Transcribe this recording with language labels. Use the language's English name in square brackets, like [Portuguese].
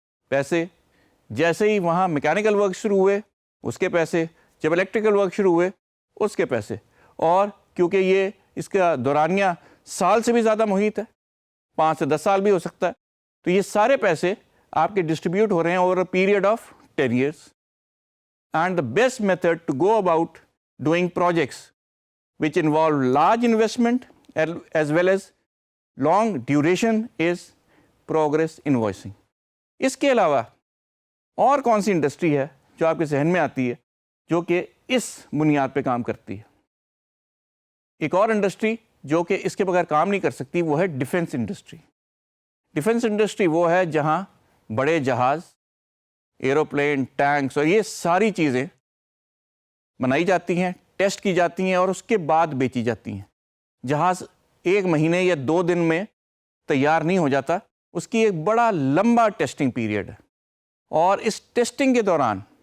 [Urdu] پیسے، جیسے ہی وہاں میکینیکل ورک شروع ہوئے اس کے پیسے، جب الیکٹریکل ورک شروع ہوئے اس کے پیسے، اور کیونکہ یہ اس کا دورانیہ سال سے بھی زیادہ محیط ہے، 5 سے 10 سال بھی ہو سکتا ہے، تو یہ سارے پیسے آپ کے ڈسٹریبیوٹ ہو رہے ہیں [English] Over a period of 10 years. And the best method to go about doing projects which involve large investment as well as long duration is progress invoicing. [Urdu] اس کے علاوہ اور کون سی انڈسٹری ہے جو آپ کے ذہن میں آتی ہے جو کہ اس بنیاد پہ کام کرتی ہے؟ ایک اور انڈسٹری جو کہ اس کے بغیر کام نہیں کر سکتی وہ ہے ڈیفنس انڈسٹری۔ ڈیفنس انڈسٹری وہ ہے جہاں بڑے جہاز، ایروپلین، ٹینکس اور یہ ساری چیزیں بنائی جاتی ہیں، ٹیسٹ کی جاتی ہیں اور اس کے بعد بیچی جاتی ہیں۔ جہاز 1 مہینے یا 2 دن میں تیار نہیں ہو جاتا، اس کی ایک بڑا لمبا ٹیسٹنگ پیریڈ ہے، اور اس ٹیسٹنگ کے دوران